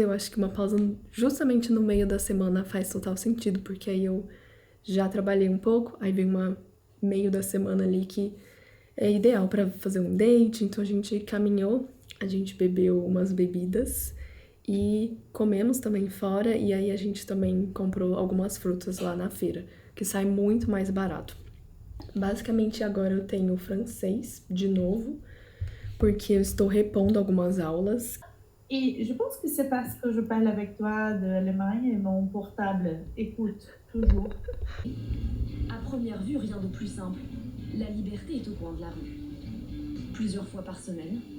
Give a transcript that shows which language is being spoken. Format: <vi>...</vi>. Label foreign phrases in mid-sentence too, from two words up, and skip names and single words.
<pt>Eu acho que uma pausa justamente no meio da semana faz total sentido, porque aí eu já trabalhei um pouco, aí vem uma meio da semana ali que é ideal pra fazer um date, então a gente caminhou, a gente bebeu umas bebidas e comemos também fora, e aí a gente também comprou algumas frutas lá na feira, que sai muito mais barato. Basicamente agora eu tenho francês de novo, porque eu estou repondo algumas aulas.</pt> <fr>Et je pense que c'est parce que je parle avec toi de l'Allemagne et mon portable écoute toujours. À première vue, rien de plus simple. La liberté est au coin de la rue. Plusieurs fois par semaine.</fr>